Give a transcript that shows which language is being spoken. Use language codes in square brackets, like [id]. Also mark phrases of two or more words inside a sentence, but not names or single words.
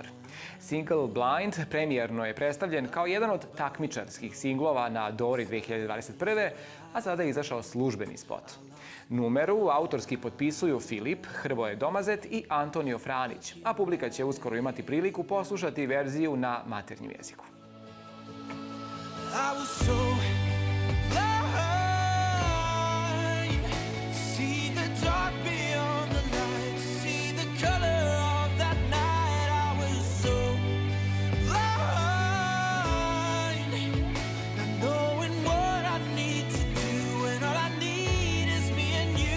[hr] Single Blind premijerno je predstavljen kao jedan od takmičarskih singlova na Dori 2021. a sada je izašao službeni spot. Numeru autorski potpisuju Filip, Hrvoje Domazet i Antonio Franić, a publika će uskoro imati priliku poslušati verziju na maternjem jeziku. [en] I was so blind to see the dark beyond the light, to see the color of that night. I was so blind, not knowing what I need to do, and all I need is me and you.